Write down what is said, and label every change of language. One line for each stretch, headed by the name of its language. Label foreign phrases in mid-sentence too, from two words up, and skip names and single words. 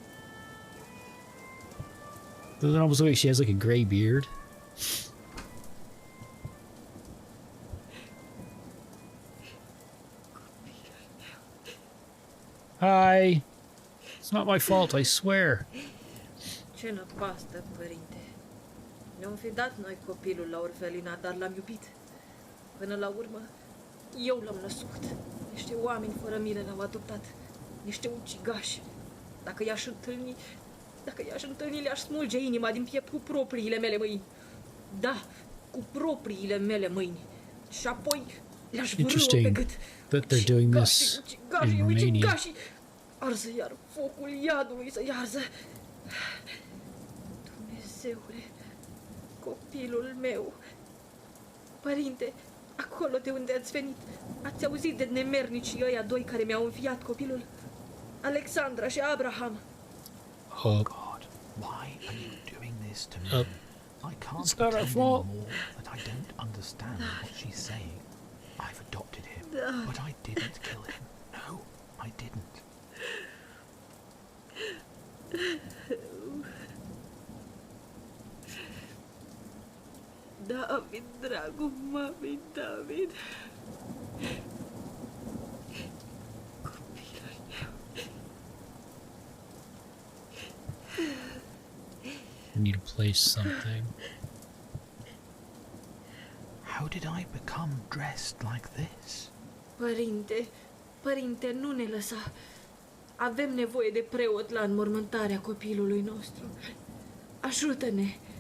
English: Doesn't it almost look like she has like a gray beard? Hi. It's not my fault, I swear.
Romanian: Ce năpastă, părinte. Ne-am fi dat noi copilul la orfelina, dar l-am iubit. Până la urmă, eu l-am născut. Niște oameni fără milă l-au adoptat. Niște ucigași. Dacă i-aș întâlni, le-aș smulge inima din piept cu propriile mele mâini. Da, cu propriile mele mâini. Și apoi le-aș vârâ pe gât.
English: That they're doing this in Romania.
Romanian: Ucigașii, arză iar focul iadului să iarză. Dumnezeule, copilul meu. Părinte, acolo de unde ați venit, ați auzit de nemernicii ăia doi care mi-au înfiat copilul? Alexandra și Abraham.
English: Oh God, why are you doing this to me? I can't pretend anymore that I don't understand what she's saying. I've adopted him, but I didn't kill him. No, I didn't.
Romanian: David, dragul mamei, David. Copilul meu.
English: need to place something. How did I become dressed like this?
Romanian: Părinte, nu ne lăsa. Avem nevoie de preot la înmormântarea copilului nostru. Ajută-ne!